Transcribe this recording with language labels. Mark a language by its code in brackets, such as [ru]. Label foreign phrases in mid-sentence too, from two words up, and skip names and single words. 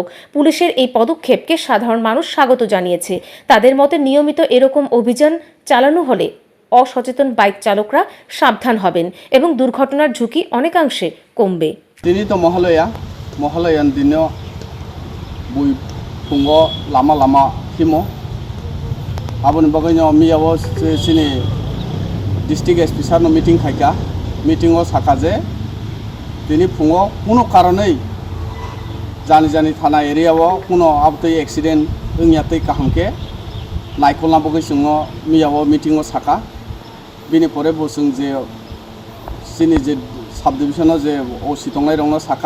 [bn] পুলিশের এই পদক্ষেপকে সাধারণ মানুষ স্বাগত জানিয়েছে। তাদের মতে নিয়মিত এরকম অভিযান চালানো হলে অসচেতন বাইক চালকরা সাবধান হবেন এবং দুর্ঘটনার ঝুঁকি অনেকাংশে কমবে। [trp] তিনি তো মহালয়ান দিনে বই ফুঙ্গ লামা লামা হিমো aboni bagayno miyawo sini [en] district SP [trp] sarno meeting khaika meeting o sakaje tini phungo [bn] kuno karonei [trp] jani thana area o kuno abtoi accident ungyatai kahamke naikolna bagoi sungo miyawo meeting o saka bini pore bosung je sini je [en] sub division [trp] o je o sitonglai rongno saka